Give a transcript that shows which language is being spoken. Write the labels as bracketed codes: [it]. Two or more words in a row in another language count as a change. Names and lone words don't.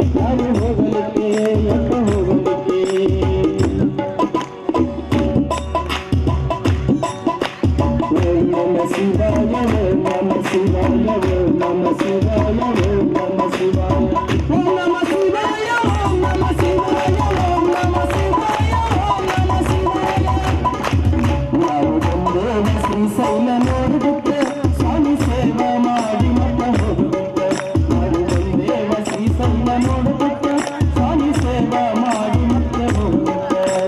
[kn] ಎತ್ತ ಹೋಗಲಿಕ್ಕೆ [sa] ಓಂ ನಮ ಶಿವಾಯ ಓಂ ನಮ ಶಿವಾಯ ಓಂ ನಮ ಶಿವಾಯ ಓಂ ನಮ ಶಿವಾಯ ಓಂ ನಮ ಶಿವಾಯ ಓಂ ನಮ ಶಿವಾಯ ಓಂ ನಮ ಶಿವಾಯ ಓಂ ನಮ ಶಿವಾಯ [kn] ನಾವು ಬಂದೇವ ಶ್ರೀಶೈಲ ನೋಡುದಕ್ಕೆ ಸ್ವಾಮಿ ಸೇವಾ ಮಾಡಿ ಮತ್ತೆ ಹೋಗುದಕ್ಕೆ ನಾವು ಬಂದೇವ ಶ್ರೀಶೈಲ ನೋಡುದಕ್ಕೆ ಸ್ವಾಮಿ ಸೇವಾ ಮಾಡಿ ಮತ್ತೆ ಹೋಗುದಕ್ಕೆ